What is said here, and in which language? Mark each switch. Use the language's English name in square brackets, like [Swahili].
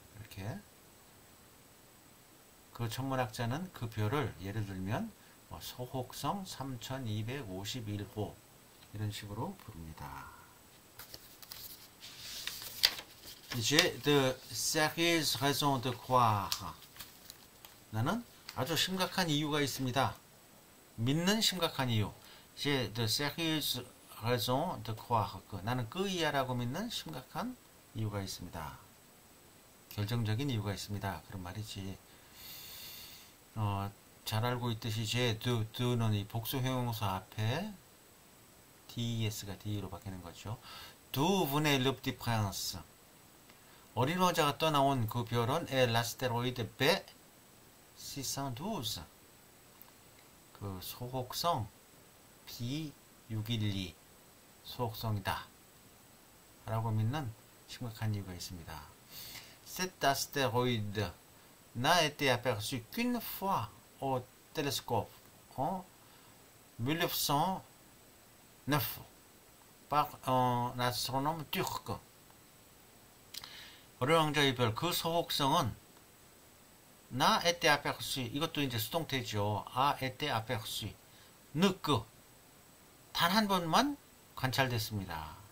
[Korean] 이렇게 그 천문학자는 그 별을 예를 들면 소혹성 3251호 이런 식으로 부릅니다. [French] J'ai de sérieuses raisons de croire. [Korean] 나는 아주 심각한 이유가 있습니다. 믿는 심각한 이유. [French] J'ai de sérieuses raisons de croire. [Korean] 나는 끄이야라고 믿는 심각한 이유가 있습니다. 결정적인 이유가 있습니다. 그런 말이지. 잘 알고 있듯이 [French] j'ai de [Korean] 는 이 복수 형용사 앞에 des가 d로 바뀌는 거죠. [French] D'où venait le petit prince. [Korean] 어린 왕자가 떠나온 그 별은 [French] l'astéroïde B612. [Korean] 그 소혹성 B612 소혹성이다 라고 믿는 심각한 이유가 있습니다. [French] Cet astéroïde n'a été aperçu qu'une fois au télescope en 1909 par un astronome turc. [Korean] 어린 왕자의 별 그 소혹성은 [French] n'a été aperçu, [Korean] 이것도 이제 수동태죠. [French] a été aperçu, [Korean] 느끄 단 한 번만 관찰됐습니다.